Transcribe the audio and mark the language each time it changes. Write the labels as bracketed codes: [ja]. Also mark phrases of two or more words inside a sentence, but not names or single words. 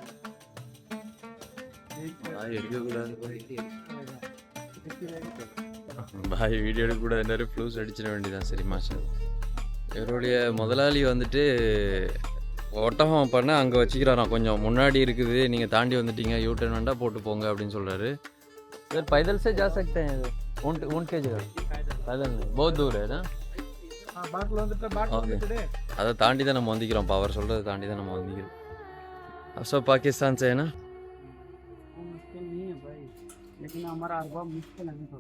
[ta] பாய் வீடியோ எடுக்க கூட நிறைய ஃப்ளூஸ் அடிச்சிட வேண்டியதான் சரி மாஷா இவருடைய முதலாளி வந்துட்டு ஒட்டகம் பண்ண அங்கே வச்சுக்கிறாராம் கொஞ்சம் முன்னாடி இருக்குது நீங்கள் தாண்டி வந்துட்டீங்க யூ டர்ன் வேண்டாம் போட்டு போங்க அப்படின்னு சொல்கிறாரு சார் [hi] पैदल से जा सकते हैं ऊँट के जगह पैदल नहीं बहुत दूर है ना [ta] பாட்டில் வந்துட்டு பாட்டில் Okay. வந்துட்டு அதை தாண்டி தான் நம்ம வந்திக்கிறோம் இப்போ அவர் சொல்கிறத தாண்டி தான் நம்ம வந்திக்கிறோம் [hi] अफसो पाकिस्तान से है ना मुश्किल नहीं है भाई लेकिन हमारा अरबा मुश्किल नहीं होता